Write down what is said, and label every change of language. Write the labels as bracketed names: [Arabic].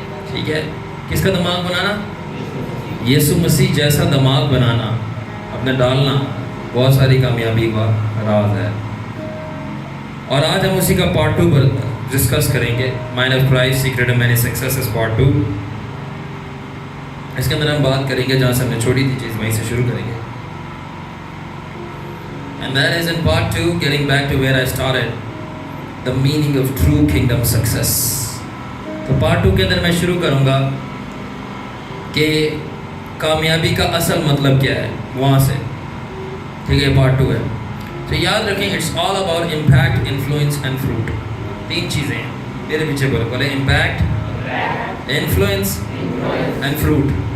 [Urdu] ٹھیک ہے، کس کا دماغ بنانا؟ یسوع مسیح جیسا دماغ بنانا، اپنے ڈالنا، بہت ساری کامیابی کا راز ہے. اور آج ہم اسی کا پارٹ 2 پر ڈسکس کریں گے. [English] Mind of Christ secret of many successes part 2. [Urdu] اس کے اندر ہم بات کریں گے جہاں سے ہم نے چھوڑی تھی چیز وہیں سے شروع کریں گے. [English] And that is in part 2, getting back to where I started, the meaning of true kingdom success. [Urdu] تو پارٹ 2 کے اندر میں شروع کروں گا کہ کامیابی کا اصل مطلب کیا ہے، وہاں سے. ٹھیک ہے، پارٹ 2 ہے. تو یاد رکھیں [English] It's all about impact, influence and fruit. [Urdu] 3 چیزیں ہیں. میرے پیچھے بولے [English] Impact, influence and fruit.